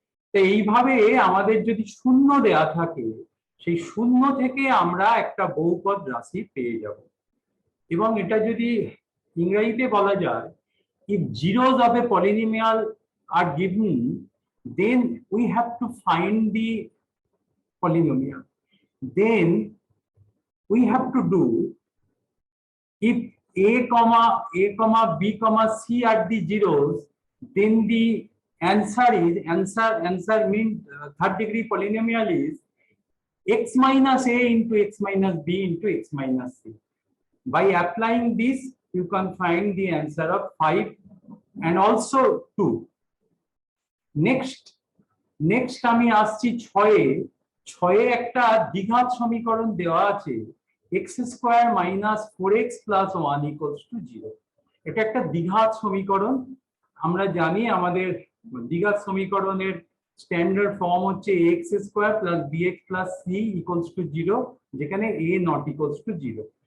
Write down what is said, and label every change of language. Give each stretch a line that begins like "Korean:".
Bangla: তো এইভাবে আমাদের যদি শূন্য দেয়া থাকে, সেই শূন্য থেকে আমরা একটা বহুপদ রাশি পেয়ে যাব। এবং এটা যদি ইংরেজিতে বলা যায়,
English: if zeros of a polynomial are given, then we have to find the polynomial. Then we have to do, if a comma b comma c are the zeros, then the answer means third degree polynomial is x minus a into x minus b into x minus c. By applying this, you can find the answer of 5 and also 2.
Bangla: Next আমি আসছি 6-এ একটা দ্বিঘাত সমীকরণ দেওয়া আছে x square minus 4x plus 1 equals to 0। এটা একটা দ্বিঘাত সমীকরণ। আমরা জানি আমাদের দ্বিঘাত সমীকরণের স্ট্যান্ডার্ড ফর্ম হচ্ছে x square plus bx plus c equals to 0, যেখানে a নট ইকুয়ালস টু 0।